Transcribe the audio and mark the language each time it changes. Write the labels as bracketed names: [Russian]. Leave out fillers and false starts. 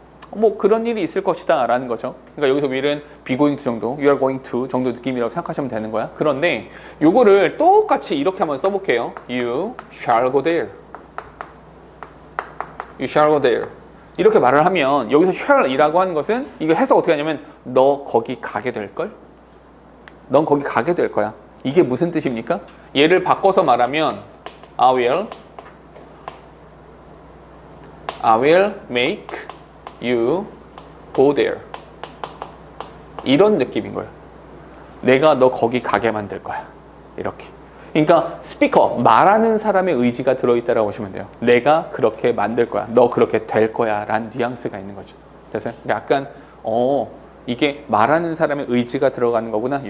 [Korean] 뭐 그런 일이 있을 것이다 라는 거죠. 그러니까 여기서 will은 be going to 정도, you are going to 정도 느낌이라고 생각하시면 되는 거야. 그런데 요거를 똑같이 이렇게 한번 써볼게요. [English] You shall go there. You shall go there. [Korean] 이렇게 말을 하면 여기서 shall이라고 하는 것은 이거 해석 어떻게 하냐면 너 거기 가게 될걸? 넌 거기 가게 될 거야. 이게 무슨 뜻입니까? 얘를 바꿔서 말하면 [English] I will make you go there. [Korean] 이런 느낌인 거예요. 내가 너 거기 가게 만들 거야. 이렇게. 그러니까 스피커, 말하는 사람의 의지가 들어있다라고 보시면 돼요. 내가 그렇게 만들 거야. 너 그렇게 될 거야. 라는 뉘앙스가 있는 거죠. 그래서 약간 이게 말하는 사람의 의지가 들어가는 거구나.